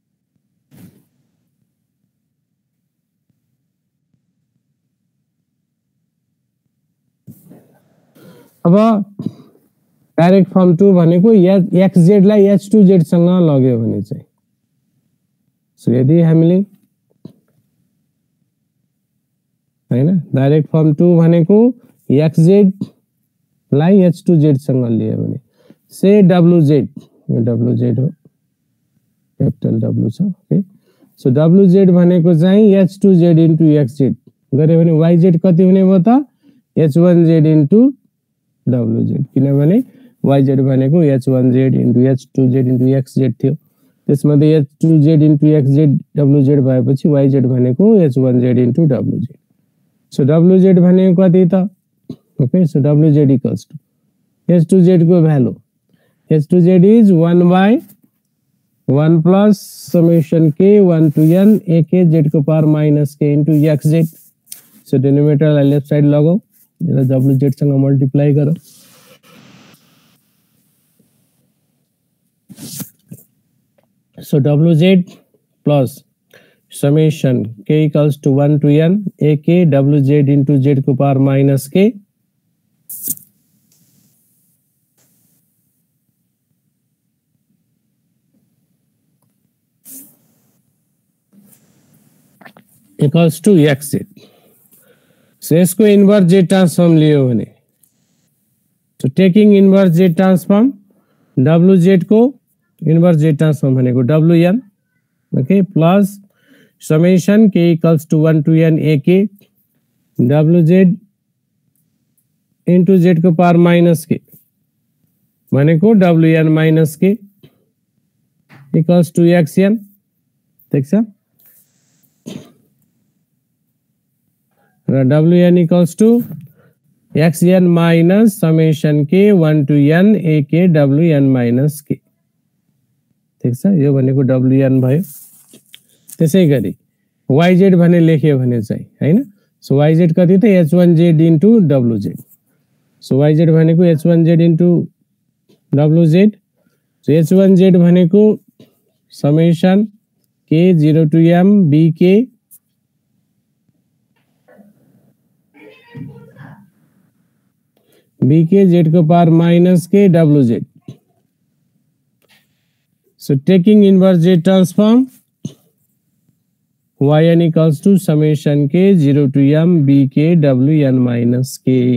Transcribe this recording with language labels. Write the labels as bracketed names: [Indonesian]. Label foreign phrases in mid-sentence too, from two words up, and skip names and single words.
[Nepali] अब [English] direct form 2 [Nepali] भनेको xz लाई h2z सँग लग्यो भने चाहिँ सो यदि हामीले हैन [English] direct form 2 [Nepali] भनेको xz लाई h2z सँग लियो भने से wz यो wz हो [English] capital W [Nepali] छ [English] okay so wz [Nepali] भनेको चाहिँ [English] h2z into xz [Nepali] गरे भने yz कति हुने भयो त [English] h1z into wz [Nepali] किनभने yz भनेको [English] h1z into h2z into xz [Nepali] थियो त्यसमध्ये [English] h2z into xz wz [Nepali] भएपछि yz भनेको [English] h1z into wz so wz [Nepali] भनेको कति त [English] okay so wz equals to h2z [Nepali] को भ्यालु [English] h2z is 1 by 1 plus summation k 1 to n a k z [Nepali] को [English] power minus k into xz so denominator [Nepali] लाई [English] left side [Nepali] लगाओ यसलाई wz सँग मल्टिप्लाई गरौ [English] so wz plus summation k equals to 1 to n a k wz into z को power minus k equals to xz so यसको inverse z transform [Nepali] लियो भने [English] so taking inverse z transform wz को inverse z transform भनेको wn okay plus summation k equals to 1 to n a k wz into z को power minus k भनेको wn minus k equals to xn [Nepali] ठीक छ [English] wn equals to xn minus summation k 1 to n a k wn minus k [Nepali] ठीक छ यो भनेको wn भयो त्यसैगरी yz भने लेख्यो भने चाहिँ हैन [English] so yz [Nepali] कति त [English] h1z into wz so yz [Nepali] भनेको [English] h1z into wz so h1z [Nepali] भनेको [English] summation k 0 to m bk bk z को power minus k wz so taking inverse z transform yn equals to summation k 0 to m bk wn minus k